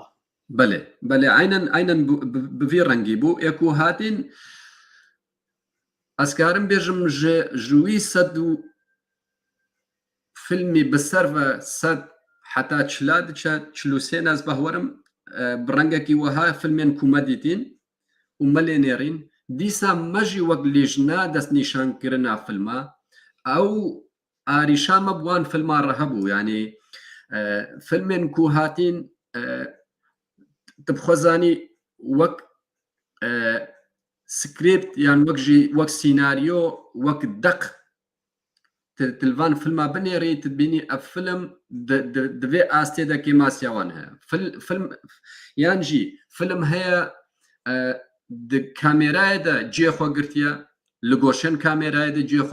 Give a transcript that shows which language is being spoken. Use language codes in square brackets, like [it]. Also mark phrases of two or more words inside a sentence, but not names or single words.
[ku] belê belê aynen bi vê rengî bû ê ku hatîn ez karim bêjim ji wî sed û filmî bi ser ve sed heta çila diçe çilûsên ez behwerim bi rengekî wiha filmên ku me dîtîn û me lê nêrîn dîsa me jî wek lêjna destnîşankirina filma ew arîşa me bi wan filma re hebû yanî filmên ku hatîn tu bixwezanî wek سکریپت یان وەک jî wek sînaryo wek deq li van filma binêrî tu bînî ev film di vê astê de kêmasiya wan heye film yan jî film heye di kamerayê de cê xwe girtiye li goşên kamerayê de cê